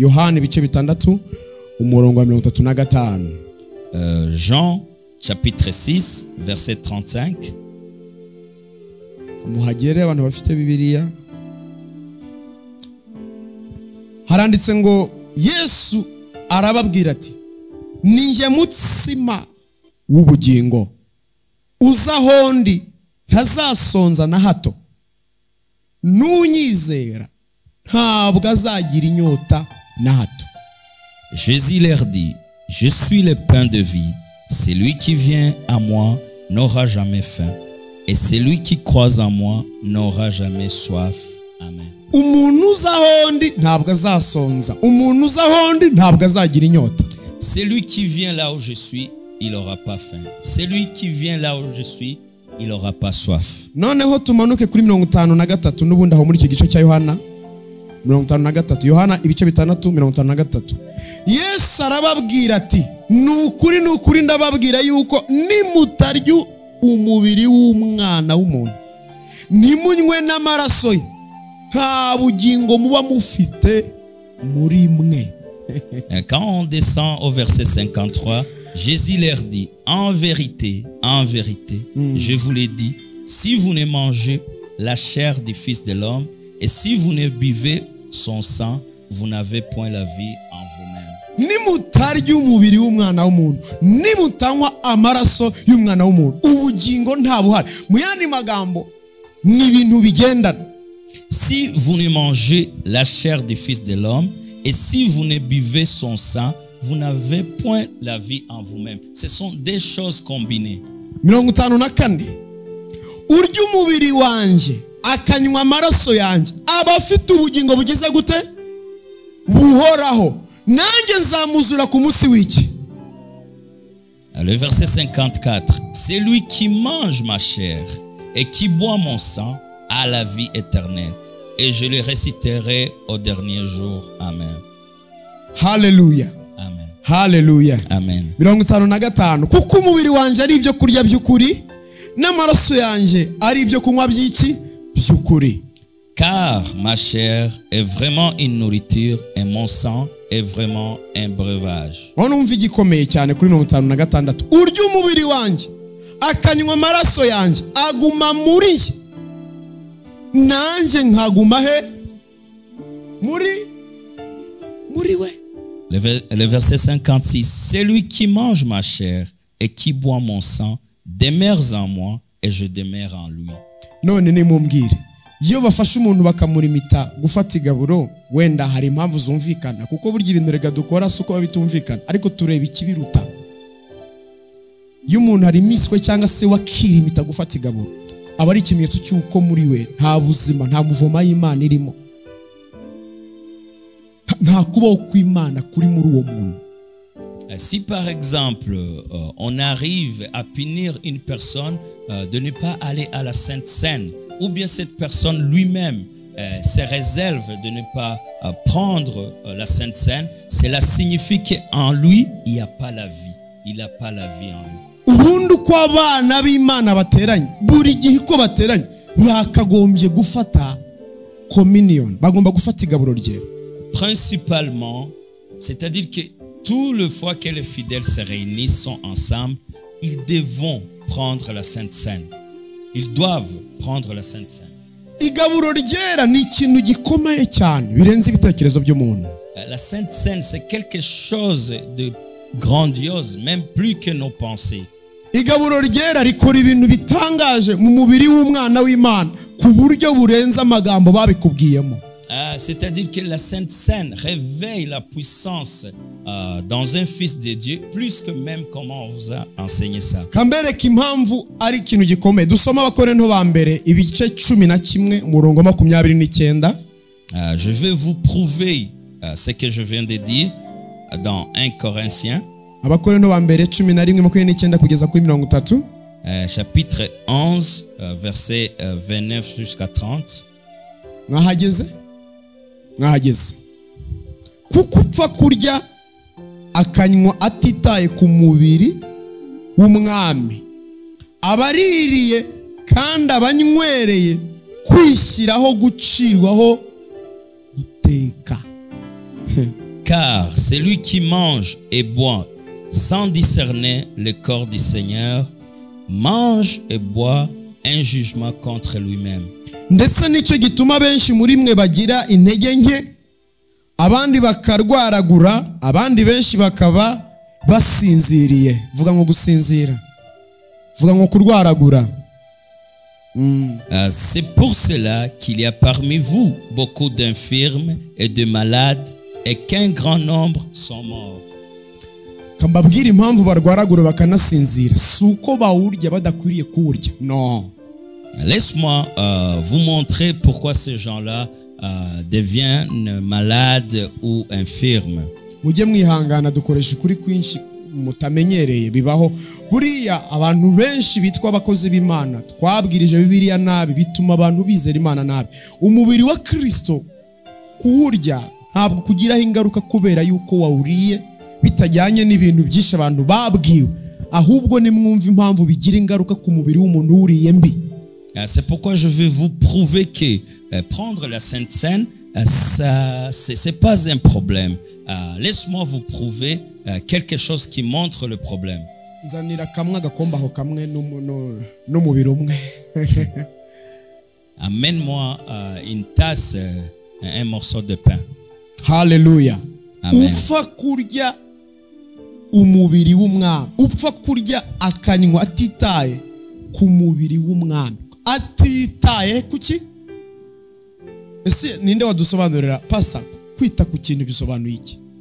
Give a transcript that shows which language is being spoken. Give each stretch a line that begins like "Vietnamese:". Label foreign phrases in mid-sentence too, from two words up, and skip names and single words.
Kinyarwanda: Yohana ibice bitandatu umurongo wa 35.
French: Jean chapitre 6 verset 35.
Kinyarwanda: Muhagere abantu bafite Bibiliya. Haranditse ngo Yesu arababwira ati ninjye mutsima w'ubugingo, uza hondi ntazasonza na hato, n'unyizera ntabwo azagira inyota na hato.
French: Jésus leur dit, je suis le pain de vie, celui qui vient à moi n'aura jamais faim, et celui qui croit en moi n'aura jamais soif. Amen.
Kinyarwanda: Umuntu uza hondi ntabwo azasonza, umuntu uza hondi ntabwo azagira inyota.
French: Celui qui vient là où je suis, il n'aura pas faim. Celui qui vient là où je suis, il n'aura pas soif.
Kinyarwanda: Noneho tumanuke kuri 53 n'ubundi aho muri iki gice cya Yohana 53. Yohana ibice bitandatu 53. Yesu arababwira ati nukuri ndababwira yuko nimutarya umubiri w'umwana w'umuntu nimunywe n'amaraso ye nta bugingo muba mufite muri mwe.
French: Quand on descend au verset 53, Jésus leur dit, en vérité, je vous l'ai dit, si vous ne mangez la chair du Fils de l'homme et si vous ne buvez son sang, vous n'avez point la vie en vous-même.
Kinyarwanda: Nimutarya umubiri w'umwana w'umuntu, nimutanywa amaraso y'umwana w'umuntu, ubugingo nta buhari. Mu yandi magambo ni ibintu bigendana.
French: Si vous ne mangez la chair du Fils de l'homme et si vous ne buvez son sang, vous n'avez point la vie en vous-même. Ce sont des choses combinées. 54.
Kinyarwanda: Urya umubiri wanje akanywa amaraso yanje aba afite ubugingo bugeze gute? Buhoraho. Nanjye nzamuzura ku munsi w'iki.
French: Le verset 54. Celui qui mange ma chair et qui boit mon sang a la vie éternelle, et je le ressusciterai au dernier jour. Amen. Hallelujah. Amen. Hallelujah. Amen. 55.
Kinyarwanda: Kuko umubiri wanje ari ibyo kurya by'ukuri n'amaraso yanje ari ibyo kunywa by'iki by'ukuri.
French: Car ma chair est vraiment une nourriture et mon sang est vraiment un breuvage.
Kinyarwanda: Ono umva igikomeye cyane kuri 56. Urya umubiri wanje akanywa amaraso yanje aguma muri nanjye nkaguma he muri we.
French: Le verset 56. Celui qui mange ma chair et qui boit mon sang demeure en moi et je demeure en lui.
Kinyarwanda: None nimumbwire, iyo bafashe umuntu bakamurimita gufata igaburo, wenda hari impamvu zumvikana kuko burya ibintu rega dukora suko bitumvikana, ariko tureba ikibiruta. Iyo umuntu ari miswe cyangwa se wakirimita gufata igaburo, aba ari ikimenyetso cy'uko muri we nta buzima, nta muvoma y'Imana irimo, nta kubaho kw'Imana kuri muri uwo muntu.
French: Si par exemple on arrive à punir une personne de ne pas aller à la Sainte Seine, ou bien cette personne lui-même se réserve de ne pas prendre la Sainte Seine, cela signifie qu'en lui il n'y a pas la vie, il n'a pas la vie en lui.
Kinyarwanda: Ubundi uko abana b'Imana bateranye, buri gihe uko bateranye bakagombye gufata communion, bagomba gufata igaburo ryera.
French: Principalement, c'est-à-dire que tout le fois que les fidèles se réunissent, sont ensemble, ils devront prendre la Sainte Seine. Ils doivent prendre la Sainte Seine.
Kinyarwanda: Igaburo ryera ni ikintu gikomeye cyane birenze ibitekerezo by'umuntu.
French: La Sainte Seine, c'est quelque chose de grandiose, même plus que nos pensées.
Kinyarwanda: Igaburo ryera rikora ibintu bitangaje mu mubiri w'umwana w'Imana ku buryo burenze amagambo babikubwiyemo.
French: C'est-à-dire que la Sainte Seine réveille la puissance dans un fils de Dieu plus que même comment on vous a enseigné ça.
Kinyarwanda: Kambereka impamvu ari ikintu gikomeye. Dusoma Abakorinto ba mbere ibice 11 umurongo 29.
French: Je vais vous prouver ce que je viens de dire dans 1 Corinthiens.
Kinyarwanda: Abakorinto ba mbere 11:29 kugeza kuri 30.
French: Chapitre 11 verset 29 jusqu'à 30.
Kinyarwanda: Mwahageze. Kuko upfa kurya akanywa atitaye ku mubiri w'umwami, abaririye kandi abanywereye kwishyiraho gucirwaho iteka. Car celui qui mange et boit sans discerner le corps du Seigneur mange et boit un jugement contre lui-même. ndetse nicyo gituma benshi muri mwe bagira intege nke, abandi bakarwaragura, abandi benshi bakaba basinziriye. Vuga ngo gusinzira, vuga ngo kurwaragura.
French: C'est pour cela qu'il y a parmi vous beaucoup d'infirmes et de malades et qu'un grand nombre sont morts.
Kinyarwanda: Kambabwira impamvu barwaragura bakanasinzira, si uko bawurya badakwiriye kuwurya, no.
French: Laisse-moi vous montrer pourquoi ces gens-là deviennent malades ou infirmes.
Kinyarwanda: Mujye mwihangana, dukoresha ukuri kwinshi mutamenyereye bibaho. Buriya abantu benshi bitwa abakozi b'Imana twabwirije Bibiliya nabi, bituma abantu bizera Imana nabi. Umubiri wa Kristo kuwurya ntabwo kugiraho ingaruka kubera yuko wawuriye bitajyanye n'ibintu byinshi abantu babwiwe, ahubwo nimwumva impamvu bigira ingaruka ku mubiri w'umuntu wuriye mbi.
French: C'est pourquoi je vais vous prouver que prendre la Sainte Seine, ça, c'est pas un problème. Laisse-moi vous prouver quelque chose qui montre le problème.
Kinyarwanda: Nzanira kamwe agakomba aho kamwe n'umubiri umwe.
French: Amène-moi une tasse, un morceau de pain. Hallelujah. Amen.
Kinyarwanda: Upfa kurya umubiri w'umwami, upfa kurya akanywa atitaye ku mubiri w'umwami, atitaye kuki? Ese ninde wadusobanurira pasa kwita ku kintu bisobanuye iki?